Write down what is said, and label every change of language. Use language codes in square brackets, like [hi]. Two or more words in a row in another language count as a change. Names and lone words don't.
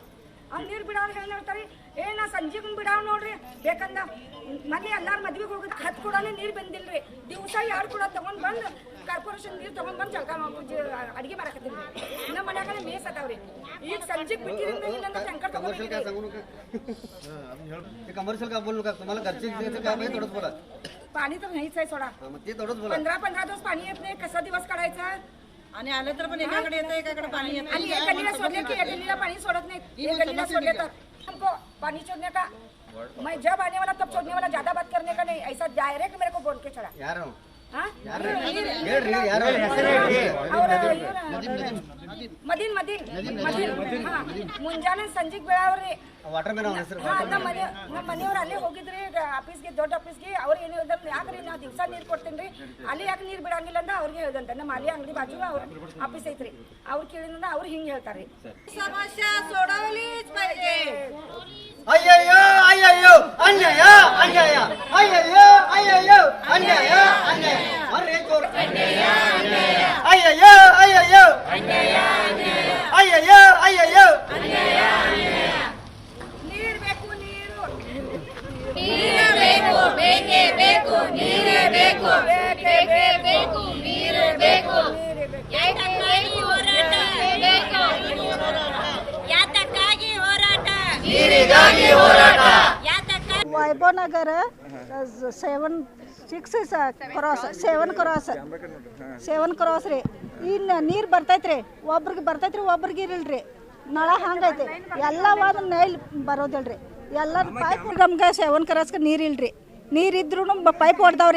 [kn] ನೀರು ಬಿಡಾವ್ ಹೇಳಿ ಹೇಳ್ತಾರೆ, ನಾ ಸಂಜೆಗೂ ಬಿಡಾವ್ ನೋಡ್ರಿ. ಬೇಕಂದ ಮನೆ ಎಲ್ಲಾರು ಮದ್ವೆಗೆ ಹೋಗಿ 10 ಕೂಡನೇ ನೀರು ಬಂದಿಲ್ರಿ. ದಿವಸ 2 ಕೂಡ ತಗೊಂಡ್ ಬಂದು ಕಾರ್ಪೊರೇಷನ್ ನೀರು ತಗೊಂಡ್ ಬಂದು ಜಳಕ ಅಡಿಗೆ ಮಾಡಕತ್ತೀವಿ. ನಮ್ಮ ಮನ್ಯಾಗ ಮೇಸ್ ಅದಾವ್ರಿ. ಈಗ ಸಂಜೆಗೆ ಬಿಟ್ಟಿರಿಂದ ಇಲ್ಲಂದ್ರೆ ಟ್ಯಾಂಕರ್ [mr] कमर्शियल का बोलू का तुम्हाला घरचे काम आहे थोडंच बोला. पाणी तर नाहीच आहे सोडा. ते थोडंच बोला. 15 दिवस पाणी येत नाही. कसा दिवस काढायचा? आणि आलं तर पण एकाकडे येतं एकाकडे पाणी येत आणि एक गल्लीला सोडले की एक गल्लीला पाणी सोडत नाही. एक गल्लीला सोडले तर [hi] हमको पानी छोड़ने का, मैं जब आने वाला तब छोड़ने वाला, ज्यादा बात करने का नहीं. ऐसा डायरेक्ट मेरे को बोल के चढ़ा. यार [kn] मदीन ಮುಂಜಾನೆ ಸಂಜೆಗೆ ಬೆಳವ್ರಿ ವಾಟರ್ ಮ್ಯಾನ್ ಅವನ ಹೆಸರು. ನಮ್ಮ ಮನೆಯವ್ರು ಅಲ್ಲೇ ಹೋಗಿದ್ರಿ ಆಫೀಸ್ಗೆ, ದೊಡ್ಡ ಆಫೀಸ್ಗೆ. ಅವ್ರು ಏನು ಹೇಳಿದ್ರು, ಯಾಕ್ರಿ ನಾ ದಿವಸ ನೀರು ಕೊಡ್ತೀನಿ ರೀ, ಅಲ್ಲಿ ಯಾಕೆ ನೀರು ಬಿಡಂಗಿಲ್ಲ ಅಂತ ಅವ್ರಿಗೆ ಹೇಳ್ದಂತೆ. ನಮ್ಮ ಅಲ್ಲಿ ಅಂಗಡಿ ಬಾಜು ಅವ್ರ ಆಫೀಸ್ ಐತ್ರಿ. ಅವ್ರು ಕೇಳಿದ್ರಿಂದ ಅವ್ರು ಹಿಂಗೆ ಹೇಳ್ತಾರೆ. [mr] समस्या सोडवलीच पाहिजे. [kn] ಅಯ್ಯಯ್ಯೋ ಅಯ್ಯಯ್ಯೋ ಅನ್ಯಾಯ ಅನ್ಯಾಯ ಅಯ್ಯಯ್ಯೋ ಅಯ್ಯಯ್ಯೋ ಅನ್ಯಾಯ ಅನ್ಯಾಯ ಅರೆ ಜೋರ್ ಅನ್ಯಾಯ ಅನ್ಯಾಯ ಅಯ್ಯಯ್ಯೋ ಅಯ್ಯಯ್ಯೋ ಅನ್ಯಾಯ ಅನ್ಯಾಯ ಅಯ್ಯಯ್ಯೋ ಅಯ್ಯಯ್ಯೋ ಅನ್ಯಾಯ ಅನ್ಯಾಯ. ನೀರು ಬೇಕು, ನೀರು ಬೇಕು, ಬೇಕೇ ಬೇಕು, ನೀರೇ ಬೇಕು, ಬೇಕೇ ಬೇಕು, ನೀರೇ ಬೇಕು. ಯಾತಕ್ಕಾಗಿ ಹೋರಾಟ ಬೇಕು, ಯಾತಕ್ಕಾಗಿ ಹೋರಾಟ, ನೀರಿಗಾಗಿ ಹೋರಾಟ. ಯಾತಕ್ಕಾಗಿ वैभव नगर 7 ಕ್ರಾಸ್ ರೀ. ಇನ್ನು ನೀರು ಬರ್ತೈತ್ರಿ, ಒಬ್ರಿಗೆ ಬರ್ತೈತ್ರಿ, ಒಬ್ರಿಗೆ ಇರಲ್ರಿ. ನಳ ಹಂಗೈತಿ, ಎಲ್ಲ ಒಂದು ನೈಲ್ ಬರೋದಿಲ್ರಿ. ಎಲ್ಲ ಪೈಪ್ ನಮ್ಗೆ 7 ಕ್ರಾಸ್ಗೆ ನೀರು ಇಲ್ರಿ. ನೀರಿದ್ರು ಪೈಪ್ ಹೊಡೆದವ್ರಿ.